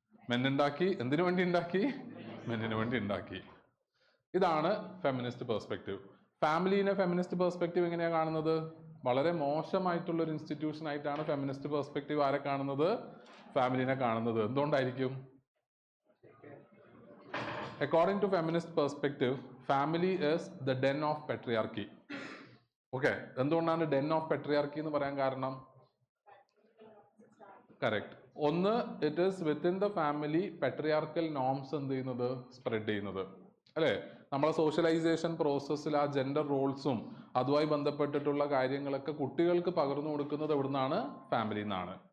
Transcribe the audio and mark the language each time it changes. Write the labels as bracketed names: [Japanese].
[Malayalam] മെന്നുണ്ടാക്കി. എന്തിനു വേണ്ടി ഉണ്ടാക്കി? മെന്നിന് വേണ്ടി ഉണ്ടാക്കി. ഇതാണ് ഫെമിനിസ്റ്റ് പെർസ്പെക്റ്റീവ്. ഫാമിലിനെ ഫെമിനിസ്റ്റ് പെർസ്പെക്റ്റീവ് എങ്ങനെയാണ് കാണുന്നത്? വളരെ മോശമായിട്ടുള്ള ഒരു ഇൻസ്റ്റിറ്റ്യൂഷൻ ആയിട്ടാണ് ഫെമിനിസ്റ്റ് പെർസ്പെക്റ്റീവ് ആരെ കാണുന്നത്? ഫാമിലിനെ കാണുന്നത്. എന്തുകൊണ്ടായിരിക്കും? [English] According to feminist perspective, family is the den of patriarchy. [Malayalam] Okay, എന്തുകൊണ്ടാണ് den of patriarchy എന്ന് പറയാൻ കാരണം? കറക്റ്റ്. ഒന്ന്, [English] it is within the family [Malayalam] patriarchal norms എന്ത് ചെയ്യുന്നത്? സ്പ്രെഡ് ചെയ്യുന്നത്, അല്ലെ? നമ്മളെ സോഷ്യലൈസേഷൻ പ്രോസസ്സിൽ ആ ജെൻഡർ റോൾസും അതുമായി ബന്ധപ്പെട്ടിട്ടുള്ള കാര്യങ്ങളൊക്കെ കുട്ടികൾക്ക് പകർന്നു കൊടുക്കുന്നത് എവിടുന്നാണ്? ഫാമിലിയിൽ നിന്നാണ്.